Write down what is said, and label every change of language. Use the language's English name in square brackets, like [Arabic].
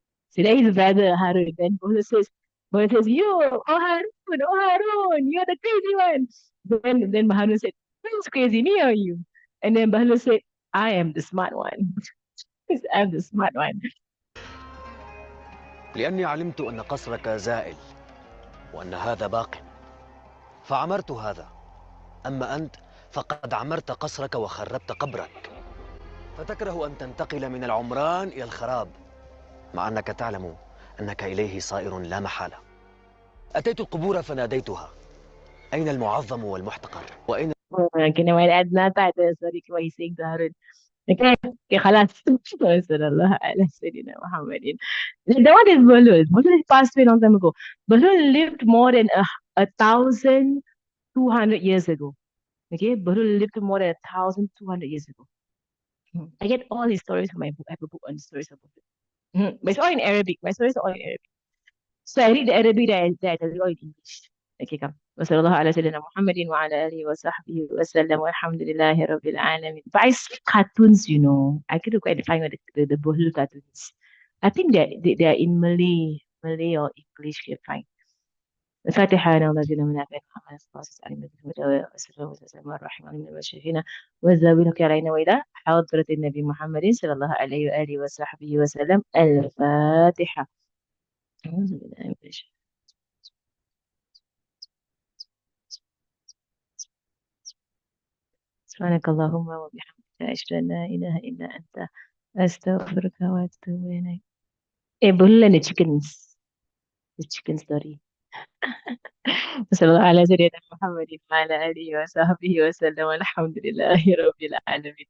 [English] So that is brother Harun. Then Bohlul says, you, oh Harun, you're the crazy one. Then Harun said, who's crazy, me or you? And then Bahlul said, I am the smart one. I'm the smart one. [Arabic] لأني علمت أن قصرك زائل وأن هذا باق فعمرت هذا، أما أنت فقد عمرت قصرك وخربت قبرك، فتكره أن تنتقل من العمران إلى الخراب مع أنك تعلم أنك إليه صائر لا محالة. أتيت القبور فناديتها أين المعظم والمحتقر وأين [English] Okay, now I add not that. Sorry, what he's saying to Harun. Okay, خلاص. [Arabic] Sallallahu ala Sayyidina Muhammadin. [English] That one is Bahlul. Bahlul passed away a long time ago. Bahlul lived more than 1,200 years ago. Okay, Bahlul lived more than 1,200 years ago. I get all his stories from my book. I have a book on the stories of Bahlul. But it's all in Arabic. My stories are all in Arabic. So I read the Arabic that I tell you all in English. Okay, come. [Arabic] وصلى الله على سيدنا محمد وعلى آله وصحبه وسلم والحمد لله رب العالمين. [English] But I see cartoons, you know. I couldn't quite find the Bohlul cartoons. I think they are in Malay or English. You find. [Arabic] الفاتحة أنا والذين من أبين محمد صلى الله عليه وسلم وسلم وسلم الرحمن من المشرفين والذابين علينا وإلى حضرة النبي محمد صلى الله عليه وآله وصحبه وسلم. الفاتحة. أعوذ بالله من الشيطان. سبحانك اللهم وبحمدك أشهد أن لا إله إلا أنت أستغفرك وأتوب إليك. [English] Bohlul and the chicken story. [Arabic] صلى الله على سيدنا محمد وعلى آله وصحبه وسلم والحمد لله رب العالمين.